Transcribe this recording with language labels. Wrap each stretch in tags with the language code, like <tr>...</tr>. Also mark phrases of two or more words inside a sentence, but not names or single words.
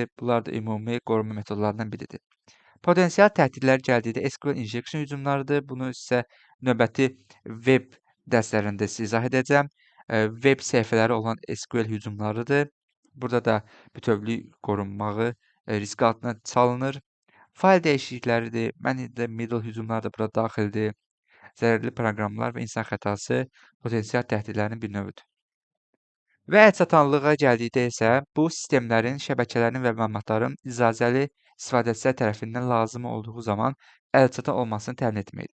<az>Bunlar da ümumi qorunma metodlarından biridir. Potensial təhdidlər gəldikdə</az> <en>SQL injection</en> <az>hücumlarıdır. Bunu sizə növbəti web dərslərində sizə izah edəcəm. Web səhifələri olan SQL hücumlarıdır. Burada da bütövlük qorunmağı risk altına salınır. Fayl dəyişiklikləridir.</az> <en>Man in the middle</en> <az>hücumları da bura daxildir. Zərərli proqramlar və insan xətası potensial təhdidlərin bir növüdür. Və əlçatanlığa gəldikdə isə bu sistemlərin, şəbəkələrin və məlumatların icazəli istifadəçilər tərəfindən lazım olduğu zaman əlçatan olmasını təmin etməkdir.</az>